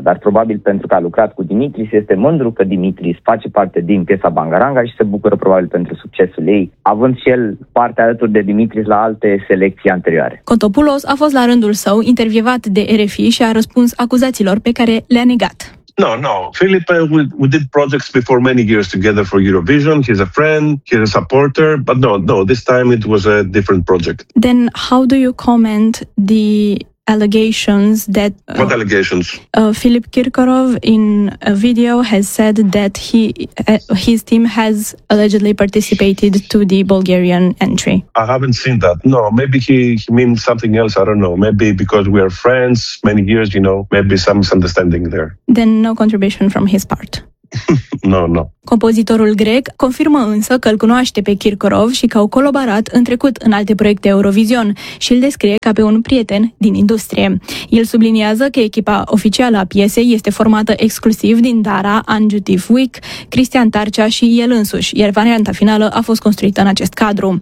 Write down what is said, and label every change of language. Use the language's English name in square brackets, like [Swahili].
[Romanian] Dar probabil pentru că a lucrat cu Dimitris, este mândru că Dimitris face parte din piesa Bangaranga și se bucură probabil pentru succesul ei, având și el parte alături de Dimitris la alte selecții anterioare. Kontopoulos a fost la rândul său intervievat de RFI și a răspuns acuzațiilor pe care le-a negat. [English] No. Philippe, we did projects before many years together for Eurovision. He's a friend, he's a supporter, but no, this time it was a different project. Then how do you comment the allegations that... What allegations? Philippe Kirkorov in a video has said that his team has allegedly participated to the Bulgarian entry. I haven't seen that. No, maybe he means something else. I don't know. Maybe because we are friends many years, you know, maybe some misunderstanding there. Then no contribution from his part. No. [Romanian] Compozitorul grec confirmă însă că îl cunoaște pe Kirkorov și că au colaborat în trecut în alte proiecte Eurovision și îl descrie ca pe un prieten din industrie. El subliniază că echipa oficială a piesei este formată exclusiv din Dara, Anju Tifuic, Cristian Tarcea și el însuși, iar varianta finală a fost construită în acest cadru.